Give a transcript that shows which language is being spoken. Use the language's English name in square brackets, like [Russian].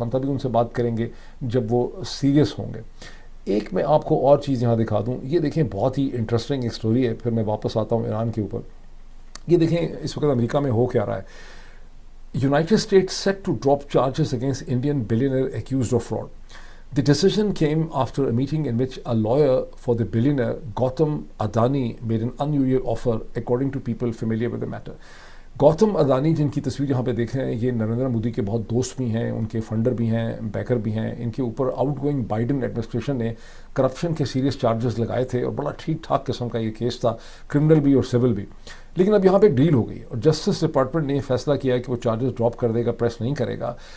[Urdu] ہم تبھی ان سے بات کریں گے جب وہ سیریس ہوں گے. ایک میں آپ کو اور چیز یہاں دکھا دوں, یہ دیکھیں بہت ہی انٹرسٹنگ ایک اسٹوری ہے, پھر میں واپس آتا ہوں ایران کے اوپر. یہ دیکھیں اس وقت امریکہ میں ہو کیا رہا ہے. [English] United States set to drop charges against Indian billionaire accused of fraud. The decision came after a meeting in which a lawyer for the billionaire Gautam Adani made an unusual offer, according to people familiar with the matter. [Urdu] Gautam Adani جن کی تصویر یہاں پہ دیکھ رہے ہیں, یہ نریندر مودی کے بہت دوست بھی ہیں, ان کے فنڈر بھی ہیں, بیکر بھی ہیں. ان کے اوپر آؤٹ گوئنگ بائیڈن ایڈمنسٹریشن نے کرپشن کے سیریس چارجز لگائے تھے, اور بڑا ٹھیک ٹھاک قسم کا یہ کیس تھا, کرمنل بھی اور سول بھی. لیکن اب یہاں پہ ایک ڈیل ہو گئی, اور جسٹس ڈپارٹمنٹ نے یہ فیصلہ کیا ہے کہ وہ چارجز ڈراپ کر دے گا, پریس نہیں کرے گا.